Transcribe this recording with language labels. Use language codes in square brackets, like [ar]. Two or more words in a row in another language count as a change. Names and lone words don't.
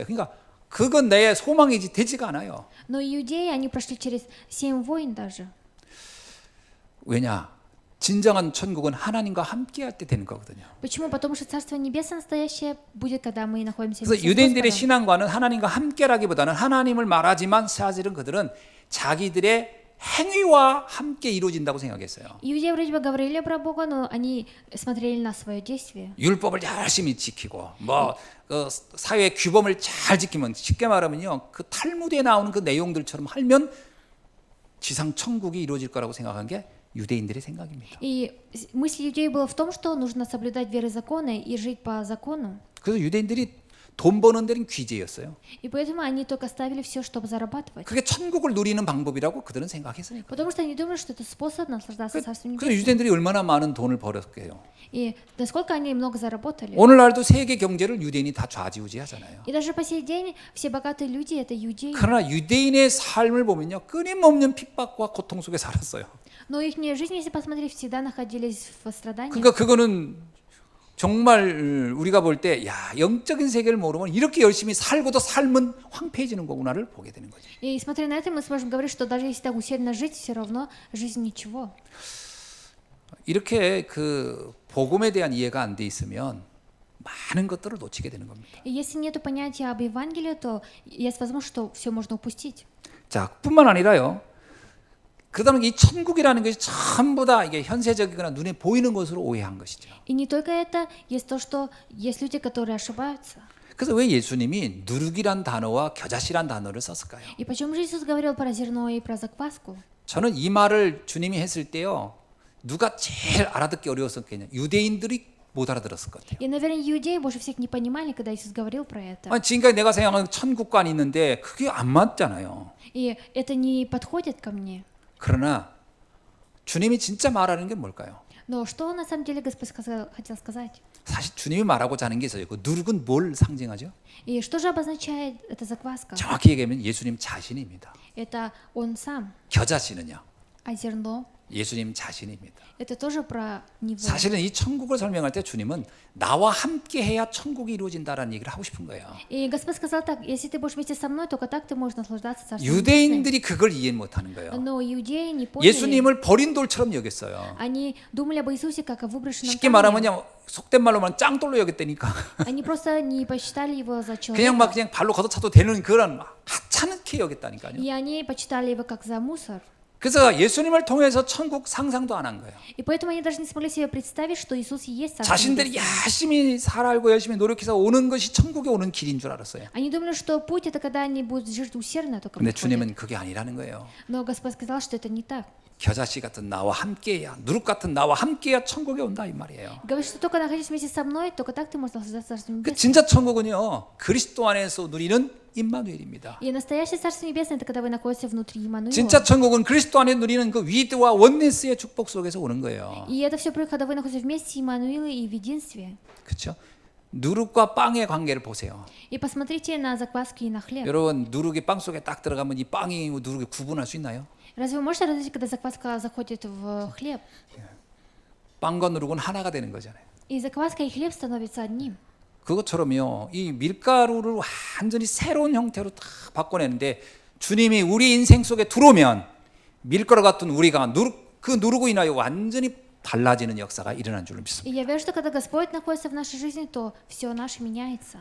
[ko] 그러니까 그건 내 소망이지 되지가 않아요. [ru] Но иудеи, они прошли через 7 войн даже. [ko] 왜냐? 진정한 천국은 하나님과 함께할 때 되는 거거든요. [ru] Почему? Потому что Царство Небесное настоящее будет, когда мы находимся [ko] 그래서 [ru] вместе с [ko] 유대인들의 [ru] Господом. [ko] 신앙과는 하나님과 함께라기보다는 하나님을 말하지만 사실은 그들은 자기들의 행위와 함께 이루어진다고 생각했어요. [ru] Иудеи вроде бы говорили про Бога, но они смотрели на свое действие. [ko] 율법을 열심히 지키고 그 사회의 규범을 잘 지키면 쉽게 말하면요 그 탈무드에 나오는 그 내용들처럼 하면 지상 천국이 이루어질 거라고 생각한 게 유대인들의 생각입니다. [ru] И мысль иудеев была в том, что нужно соблюдать веры законы и жить по закону. [ko] 그래서 유대인들이 돈 버는 데는 귀재였어요. [ru] И поэтому они только ставили все, чтобы зарабатывать. [ko] 그게 천국을 누리는 방법이라고 그들은 생각했으니까. [ru] Потому что они думали, что это способ наслаждаться Царством [ko] 그래서 [ru] Небесным. [ko] 유대인들이 얼마나 많은 돈을 벌었게요. [ru] И насколько они много заработали. [ko] 오늘날도 세계 경제를 유대인이 다 좌지우지하잖아요. [ru] И даже по сей день все богатые люди это иудеи. [ko] 그러나 유대인의 삶을 보면요 끊임없는 핍박과 고통 속에 살았어요. [ru] Но их жизнь, если посмотреть, всегда находились в страдании. [ko] 그러니까 그거는 정말 우리가 볼 때 야 영적인 세계를 모르면 이렇게 열심히 살고도 삶은 황폐해지는 거구나를 보게 되는 거죠. [ru] И смотря на это, мы сможем говорить, что даже если так усердно жить, все равно жизнь ничего. [ko] 이렇게 그 복음에 대한 이해가 안 돼 있으면 많은 것들을 놓치게 되는 겁니다. [ru] И если нет понятия об Евангелии, то есть возможность, что все можно упустить. [ko] 자, 뿐만 아니라요. 그다음에 이 천국이라는 것이 전부 다 이게 현세적이거나 눈에 보이는 것으로 오해한 것이죠. [ru] И не только это, есть то, что есть люди, которые ошибаются. [ko] 그래서 왜 예수님이 누룩이란 단어와 겨자씨란 단어를 썼을까요? [ru] И почему же Иисус говорил про зерно и про закваску? [ko] 저는 이 말을 주님이 했을 때요. 누가 제일 알아듣기 어려웠었겠냐? 유대인들이 못 알아들었을 것 같아요. [ru] И, наверное, иудеи больше всех не понимали, когда Иисус говорил про это. [ko] 아니, 지금까지 내가 생각하는 천국관이 있는데 그게 안 맞잖아요. [ru] И это не подходит ко мне. [ko] 그러나 주님이 진짜 말하는 게 뭘까요? [ru] Но что на самом деле Господь хотел сказать? [ko] 사실 주님이 말하고자 하는 게 있어요. 그 누룩은 뭘 상징하죠? [ru] И что же обозначает эта закваска? [ko] 정확히 얘기하면 예수님 자신입니다. [ru] Это Он сам. [ko] 겨자씨는요. [ru] А зерно [ko] 예수님 자신입니다. [ru] это тоже про Него. [ko] 사실은 이 천국을 설명할 때 주님은 나와 함께 해야 천국이 이루어진다라는 얘기를 하고 싶은 거예요. [ru] И Господь сказал так: если ты будешь вместе со мной, только так ты можешь наслаждаться Царством Небесным. [ko] 유대인들이 그걸 이해 못하는 거예요. [ru] Но иудеи не поняли. [ko] 예수님을 버린 돌처럼 여겼어요. [ru] Они думали об Иисусе как о выброшенном [ko] 쉽게 말하면 [ru] камне. [ko] 그냥 속된 말로 말하면 짱돌로 여겼다니까. [ru] Они просто не посчитали его за [ko] 그냥 막 [ru] человека. [ko] 그냥 발로 걷어차도 되는 그런 하찮게 여겼다니까요. [ru] И они почитали его как за мусор. [ko] 그래서 예수님을 통해서 천국 상상도 안 한 거예요. [ru] И поэтому они даже не смогли себе представить, что Иисус и есть Царство [ko] 자신들이 [ru] Небесное. [ko] 열심히 살고 열심히 노력해서 오는 것이 천국에 오는 길인 줄 알았어요. [ru] Они думали, что путь это когда они будут жить усердно, только [ko] 근데 [ru] приходят. [ko] 주님은 그게 아니라는 거예요. [ru] Но Господь сказал, что это не так. [ko] 겨자씨 같은 나와 함께해야, 누룩 같은 나와 함께해야 천국에 온다 이 말이에요. [ru] Говорит, что только находясь вместе со мной, только так ты можешь наслаждаться Царством 그 Небесным. [ko] 진짜 천국은요 그리스도 안에서 누리는 임마누엘입니다. [ru] И настоящее Царство Небесное это когда вы находитесь внутри Иммануила. [ko] 진짜 천국은 그리스도 안에 누리는 그 위드와 원네스의 축복 속에서 오는 거예요. [ru] И это все происходит, когда вы находитесь вместе с Иммануилом и в единстве. [ko] 그렇죠? 누룩과 빵의 관계를 보세요. [ru] И посмотрите на закваски и на хлеб. [ko] 여러분 누룩이 빵 속에 딱 들어가면 이 빵이 누룩이 구분할 수 있나요? [ru] Разве вы можете различить, когда закваска заходит в хлеб? [ko] 빵과 누룩은 하나가 되는 거잖아요. [ru] И закваска и хлеб становятся одним. [ko] 그것처럼요. 이 밀가루를 완전히 새로운 형태로 딱 바꿔내는데 주님이 우리 인생 속에 들어오면 밀가루 같은 우리가 그 누르고 인하여 완전히 달라지는 역사가 일어난 줄로 [ru] И [ko] 믿습니다. [ru] я верю, что когда Господь находится в нашей жизни, то все наше меняется.